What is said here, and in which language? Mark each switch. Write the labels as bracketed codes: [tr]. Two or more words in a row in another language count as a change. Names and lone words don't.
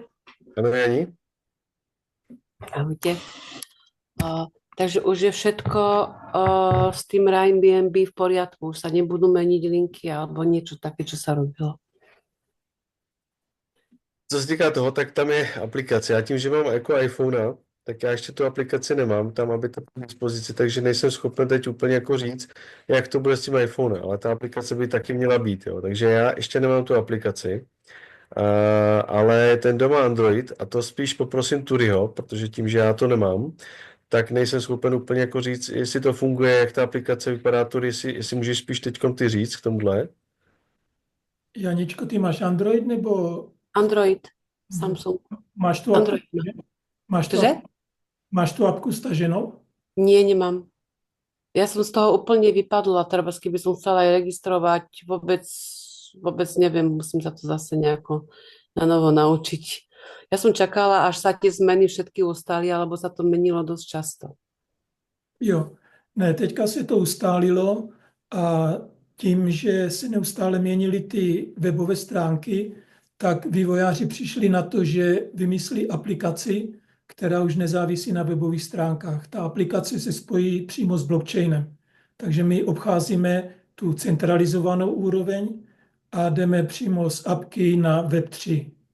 [cs] Ano, Jani? [sk] Ahojte. Takže už je všetko s tým Airbnb v poriadku, už sa nebudú meniť linky alebo niečo také, čo sa robilo. [cs] Co se týká toho, tak tam je aplikace. Já tím, že mám jako iPhone, tak já ještě tu aplikaci nemám tam, aby to bylo k dispozici, takže nejsem schopen teď úplně jako říct, jak to bude s tím iPhone, ale ta aplikace by taky měla být, jo. Takže já ještě nemám tu aplikaci, ale ten doma Android, a to spíš poprosím Turiho, protože tím, že já to nemám, tak nejsem schopen úplně jako říct, jestli to funguje, jak ta aplikace vypadá, Turi, jestli můžeš spíš teďkom ty říct k tomuhle. Janičko, ty máš Android nebo Android, Samsung. máš tu Android. máš tu apku staženou? [sk] Nie, nemám. Ja som z toho úplne vypadla, treba, keby som chcela aj registrovať, vôbec neviem, musím sa to zase nejako na novo naučiť. Ja som čakala, až sa tie zmeny všetky ustali, alebo sa to menilo dosť často. [cs] Jo, ne, teďka se to ustálilo a tím, že se neustále měnily ty webové stránky, tak vývojáři přišli na to, že vymyslí aplikaci, která už nezávisí na webových stránkách. Ta aplikace se spojí přímo s blockchainem. Takže my obcházíme tu centralizovanou úroveň a jdeme přímo z apky na Web3.